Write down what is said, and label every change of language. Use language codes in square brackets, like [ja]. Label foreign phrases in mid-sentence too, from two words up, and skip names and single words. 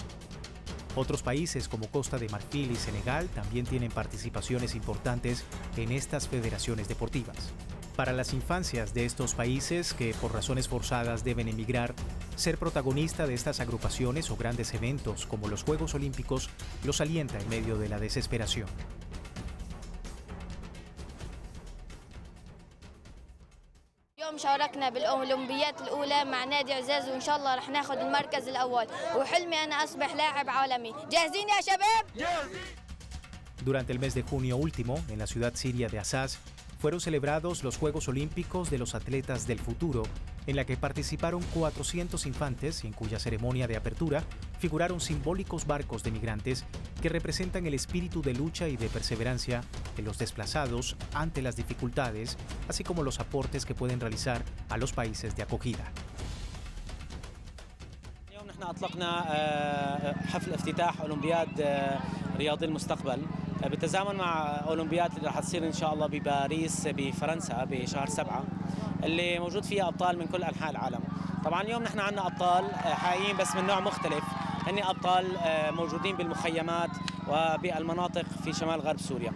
[es] Otros países como Costa de Marfil y Senegal también tienen participaciones importantes en estas federaciones deportivas. Para las infancias de estos países que por razones forzadas deben emigrar, ser protagonista de estas agrupaciones o grandes eventos como los Juegos Olímpicos los alienta en medio de la desesperación. [ar] اليوم شاركنا بالأولمبيات الأولى مع نادي عزاز وإن شاء الله رح ناخذ المركز الأول وحلمي أنا أصبح لاعب عالمي. جاهزين يا شباب؟ [es] Durante el mes de junio último, en la ciudad siria de Azaz, fueron celebrados los Juegos Olímpicos de los Atletas del Futuro, en la que participaron 400 infantes y en cuya ceremonia de apertura figuraron simbólicos barcos de migrantes que representan el espíritu de lucha y de perseverancia de los desplazados ante las dificultades, así como los aportes que pueden realizar a los países de acogida. [ar] نحن أطلقنا حفل افتتاح أولمبياد رياضي المستقبل بالتزامن مع أولمبياد اللي راح تصير إن شاء الله بباريس بفرنسا بشهر 7 اللي موجود فيها أبطال من كل أنحاء العالم. طبعا اليوم نحن عندنا أبطال حقيقيين بس من نوع مختلف، هن أبطال موجودين بالمخيمات وبالمناطق في شمال غرب سوريا.